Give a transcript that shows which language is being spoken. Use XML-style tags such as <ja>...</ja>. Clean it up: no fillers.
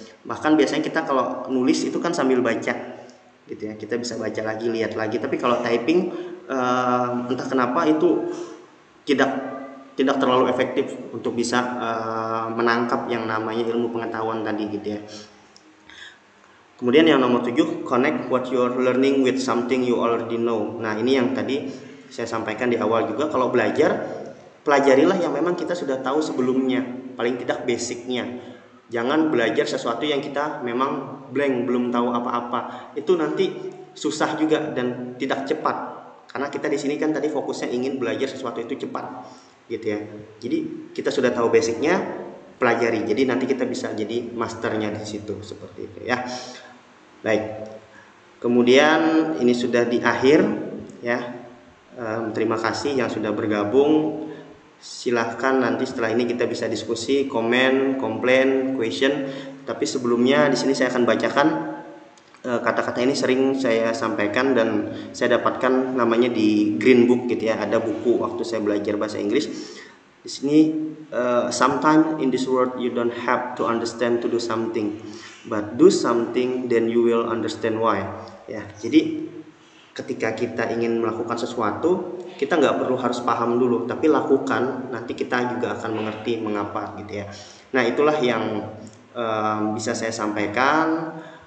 <id>Bahkan biasanya kita kalau nulis itu kan sambil baca gitu ya, kita bisa baca lagi, lihat lagi. Tapi kalau typing entah kenapa itu tidak terlalu efektif untuk bisa menangkap yang namanya ilmu pengetahuan tadi gitu ya. Kemudian yang nomor 7,</id> <en>connect what you are learning with something you already know.</en> <id>Nah ini yang tadi saya sampaikan di awal juga, kalau belajar pelajarilah yang memang kita sudah tahu sebelumnya, paling tidak basicnya. Jangan belajar sesuatu yang kita memang blank, belum tahu apa-apa. Itu nanti susah juga dan tidak cepat. Karena kita di sini kan tadi fokusnya ingin belajar sesuatu itu cepat, gitu ya. Jadi kita sudah tahu basicnya, pelajari. Jadi nanti kita bisa jadi masternya di situ, seperti itu ya. Baik. Kemudian ini sudah di akhir ya. Terima kasih yang sudah bergabung. Silahkan nanti setelah ini kita bisa diskusi, komen, komplain, question. Tapi sebelumnya di sini saya akan bacakan kata-kata ini sering saya sampaikan dan saya dapatkan namanya di Green Book gitu ya. Ada buku waktu saya belajar bahasa Inggris. Di sini</id> <en>sometimes in this world you don't have to understand to do something, but do something then you will understand why.</en> <id>Ya, jadi ketika kita ingin melakukan sesuatu, kita nggak perlu harus paham dulu, tapi lakukan, nanti kita juga akan mengerti mengapa gitu ya. Nah itulah yang bisa saya sampaikan.</id>